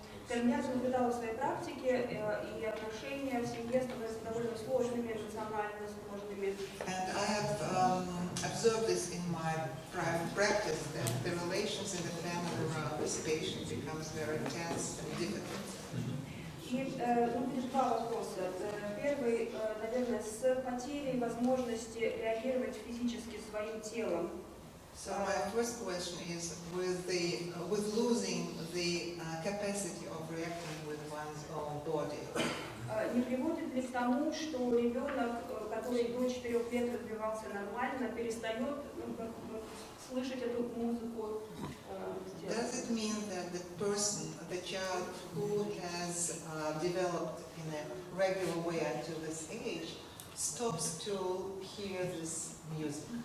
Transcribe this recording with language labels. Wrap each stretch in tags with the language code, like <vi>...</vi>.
<ru>Я наблюдала в своей практике, и отношения в семье становятся довольно сложными, эмоционально сложными.</ru> <en>And I have observed this in my private practice, that the relations in the family around this patient becomes very tense and difficult.</en> <ru>И будет два вопроса. Первый, наверное, с потерей возможности реагировать физически своим телом.</ru> <en>So my first question is, with losing the capacity of reacting with one's own body,</en> <ru>Не приводит ли к тому, что ребенок, который до 4 лет развивался нормально, перестает слышать эту музыку?</ru> <en>does it mean that the child who has developed in a regular way until this age, stops to hear this music?</en>